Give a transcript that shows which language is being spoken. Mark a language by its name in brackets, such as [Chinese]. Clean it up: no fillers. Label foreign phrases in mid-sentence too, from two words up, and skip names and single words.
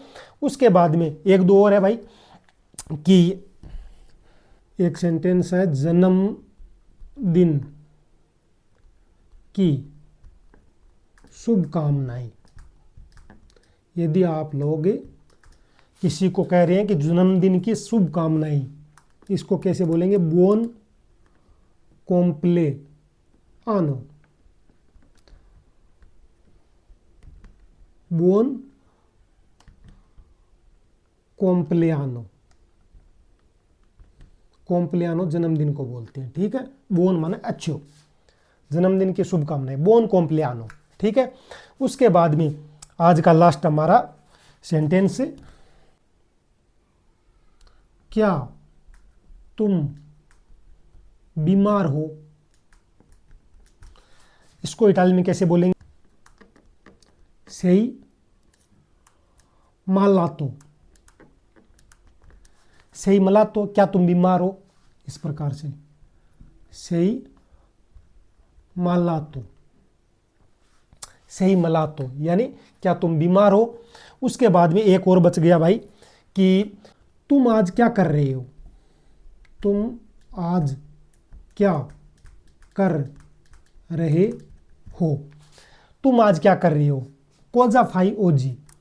[Hindi] उसके बाद में एक दो और है भाई कि एक सेंटेंस है, जन्मदिन की शुभकामनाएं। यदि आप लोग किसी को कह रहे हैं कि जन्मदिन की शुभकामनाएं, इसको कैसे बोलेंगे, [Italian] buon compleanno, buon compleanno, [Hindi] कॉम्प्लियानो जन्मदिन को बोलते हैं। ठीक है। बोन माने अच्छो, जन्मदिन की शुभकामनाएं, [Italian] buon compleanno. [Hindi] ठीक है। उसके बाद में आज का लास्ट हमारा सेंटेंस, क्या तुम बीमार हो। इसको इटालियन में कैसे बोलेंगे, [Italian] sei malato, sei malato, [Hindi] क्या तुम बीमार हो, इस प्रकार से [Italian] sei malato, sei malato [Hindi] यानी क्या तुम बीमार हो। उसके बाद में एक और बच गया भाई कि तुम आज क्या कर रहे हो, तुम आज क्या कर रहे हो, तुम आज क्या कर रहे हो, [Italian] cosa fai oggi,